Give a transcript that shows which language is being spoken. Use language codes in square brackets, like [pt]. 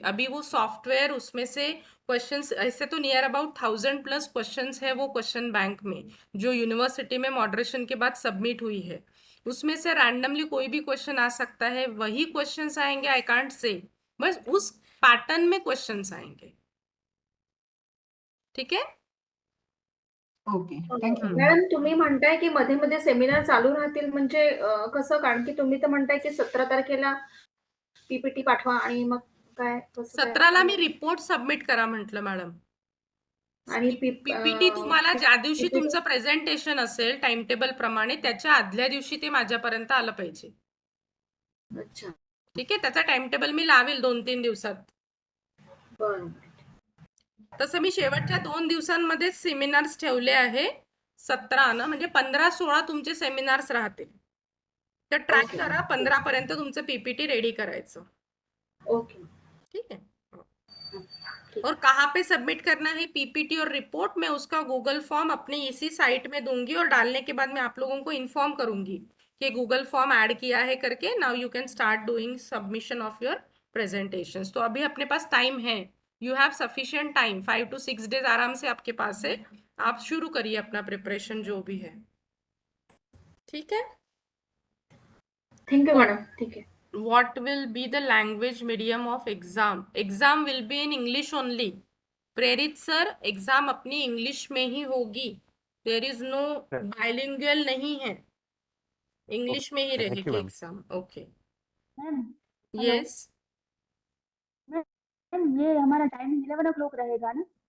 [hi] अभी वो सॉफ्टवेयर उसमें से क्वेश्चंस, ऐसे तो नियर अबाउट 1000+ क्वेश्चंस है वो क्वेश्चन बैंक में, जो यूनिवर्सिटी में मॉडरेशन के बाद सबमिट हुई है। उसमें से रैंडमली कोई भी क्वेश्चन आ सकता है, वही क्वेश्चंस आएंगे, [en] I can't say, [hi] बस उस पैटर्न में क्वेश्चंस आएंगे। ठीक है [en] okay, thank you [mr] मॅडम तुम्ही म्हणताय की मध्ये मध्ये सेमिनार चालू राहतील, म्हणजे कसं? कारण की तुम्ही तर म्हणताय की 17 तारखेला पीपीटी पाठवा आणि मग काय कसं काय? 17ला मी रिपोर्ट सबमिट करा म्हटलं मॅडम। आणि पीपीटी तुम्हाला ज्या दिवशी तुमचं प्रेझेंटेशन असेल टाइम टेबल प्रमाणे त्याच्या आदल्या दिवशी ते माझ्यापर्यंत आलं पाहिजे। अच्छा ठीक आहे, त्याचा टाइम टेबल मी लावेल 2-3 दिवसात। बरं तसं मी शेवटच्या 2 दिवसांमध्ये सेमिनार्स ठेवले आहे 17 ना, म्हणजे 15-16 तुमचे सेमिनार्स राहतील। तर ट्राय [en] Okay. [mr] करा 15 पर्यंत तुमचं पीपीटी रेडी करायचं. [en] Okay. [hi] ठीक है. ठीक. और कहाँ पे सबमिट करना है पीपीटी और रिपोर्ट, मैं उसका गूगल फॉर्म अपनी इसी साइट में दूंगी और डालने के बाद मैं आप लोगों को इन्फॉर्म करूंगी कि गूगल फॉर्म ऐड किया है करके. [en] Now you can start doing submission of your presentations. [hi] तो अभी अपने पास टाइम है, [en] you have sufficient time, [hi] 5 to 6 days आराम से आपके पास है. आप शुरू करिए अपना प्रिपरेशन जो भी है. ठीक है. Thank you madam. ठीक है. [en] What will be the language medium of exam? Exam will be in English only. [hi] प्रेरित सर, एग्जाम अपनी इंग्लिश में ही होगी. [en] there is no bilingual [hi] नहीं है, इंग्लिश में ही रहेगी exam. [en] Okay. Ma'am yes. [hi] Ma'am ये हमारा टाइमिंग 11 o'clock रहेगा ना?